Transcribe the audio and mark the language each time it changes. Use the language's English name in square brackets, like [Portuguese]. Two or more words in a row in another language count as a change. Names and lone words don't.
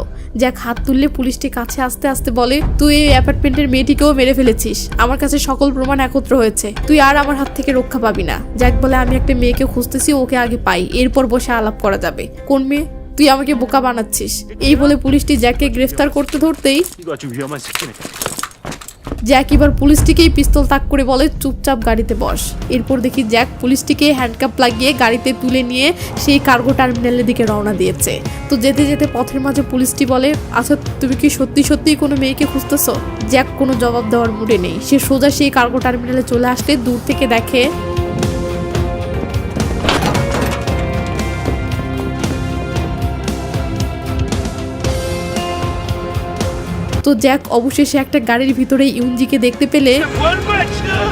[Bangla] জ্যাক হাত তুললে পুলিশটি কাছে আস্তে আস্তে বলে তুই এই অ্যাপার্টমেন্টের মেয়েটিকেও মেরে ফেলেছিস, আমার কাছে সকল প্রমাণ একত্র হয়েছে, তুই আর আমার হাত থেকে রক্ষা পাবি না। জ্যাক বলে আমি একটা মেয়েকে খুঁজতেছি, ওকে আগে পাই, এরপর বসে আলাপ করা যাবে। কোন মেয়ে? তুই আমাকে বোকা বানাচ্ছিস। এই বলে পুলিশটি জ্যাককে গ্রেফতার করতে ধরতেই [Korean] 이거 아주 위험한 새끼네. [Bangla] জ্যাক এবার পুলিশটিকেই পিস্তল তাক করে বলে চুপচাপ গাড়িতে বস। এরপর দেখি জ্যাক পুলিশটিকে হ্যান্ডকাপ লাগিয়ে গাড়িতে তুলে নিয়ে সেই [English] cargo terminal [Bangla] দিকে রওনা দিয়েছে। তো যেতে যেতে পথের মাঝে পুলিশটি বলে আচ্ছা তুমি কি সত্যি সত্যি কোনো মেয়েকে খুঁজতেছো? জ্যাক কোনো জবাব দেওয়ার মুডে নেই। সে সোজা সেই [English] cargo terminal [Bangla] চলে আসলে দূর থেকে দেখে তো জ্যাক অবশেষে একটা গাড়ির ভিতরে ইউনজিকে দেখতে পেলে [Korean] 뭐 하는 거야 지금?